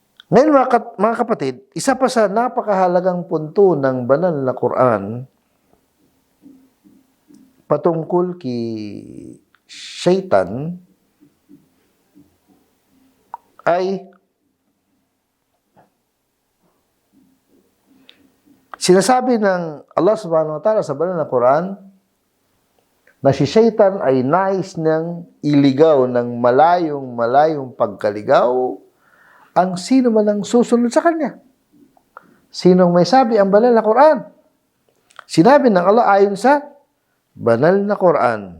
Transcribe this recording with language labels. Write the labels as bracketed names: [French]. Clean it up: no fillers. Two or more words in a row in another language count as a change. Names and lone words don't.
[Filipino] Ngayon mga kapatid, isa pa sa napakahalagang punto ng banal na Quran patungkol kay Shaitan ay sinasabi ng Allah [Arabic] سبحانه وتعالى [Filipino] sa banal na Quran na si Shaitan ay nais niyang iligaw ng malayong pagkaligaw ang sino man ang susunod sa kanya. Sinong may sabi ang banal na Quran? Sinabi ng Allah ayon sa banal na Quran.